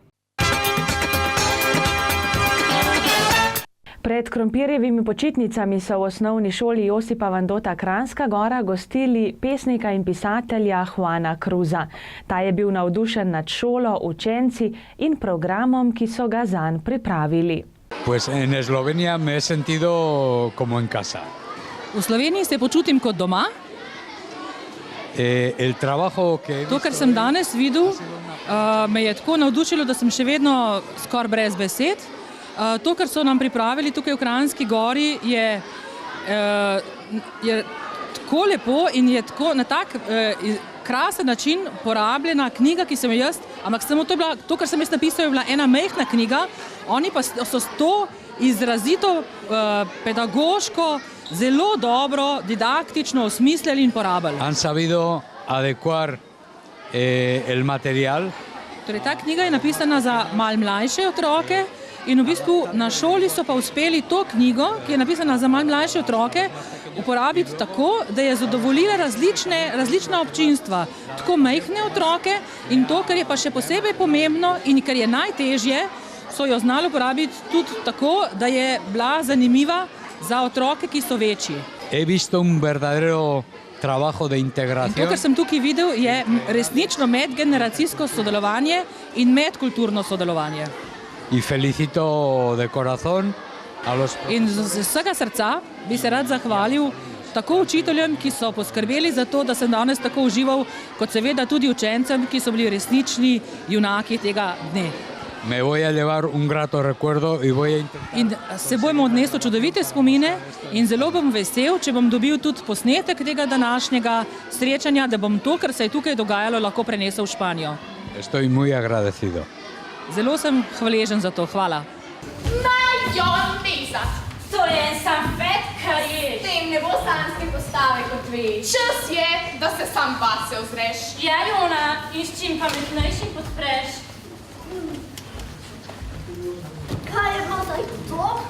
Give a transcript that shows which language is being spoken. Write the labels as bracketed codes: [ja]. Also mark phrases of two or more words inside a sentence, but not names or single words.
[sl] Pred krompirjevimi počitnicami so v osnovni šoli Josipa Vandota Kranjska Gora gostili pesnika in pisatelja Juana Cruza. Ta je bil navdušen nad šolo, učenci in programom, ki so ga zanj pripravili. [es] Pues en Eslovenia me he sentido como en casa. [sl] V Sloveniji se počutim kot doma. To, kar sem danes videl, me je tako navdušilo, da sem še vedno skoraj brez besed. To, kar so nam pripravili tukaj v Kranjski Gori, je tako lepo in je tako na tak krasen način porabljena knjiga, ki sem jo jaz, ampak samo to, kar sem jaz napisal, je bila ena majhna knjiga, oni pa so to izrazito pedagoško, zelo dobro, didaktično osmislili in porabili. [es] Han sabido adecuar el material. [sl] Torej, ta knjiga je napisana za malo mlajše otroke in v bistvu na šoli so pa uspeli to knjigo, ki je napisana za malo mlajše otroke, uporabiti tako, da je zadovoljila različna občinstva, tako majhne otroke in to, kar je pa še posebej pomembno in kar je najtežje, so jo znali uporabiti tudi tako, da je bila zanimiva za otroke, ki so večji. [es] He visto un verdadero trabajo de integración. [sl] To, kar sem tukaj videl, je resnično medgeneracijsko sodelovanje in medkulturno sodelovanje. [es] Y felicito de corazón a los... [sl] In z vsega srca bi se rad zahvalil tako učiteljem, ki so poskrbeli za to, da sem danes tako užival, kot seveda tudi učencem, ki so bili resnični junaki tega dne. [es] Me voy a llevar un grato recuerdo y voy a intentar... [sl] In se bojmo odnesel čudovite spomine in zelo bom vesel, če bom dobil tudi posnetek tega današnjega srečanja, da bom to, kar se je tukaj dogajalo, lahko prenesel v Španijo. [es] Estoy muy agradecido. [sl] Zelo sem hvaležen za to. Hvala. Majoneza! To je en sam fet, kar je. S tem ne bo sanske postave, kot veš. Čas je, da se sam vase ozreš. Ja, Jona, in s čim pametnejšim podpreš. Kaj je bilo zdaj to?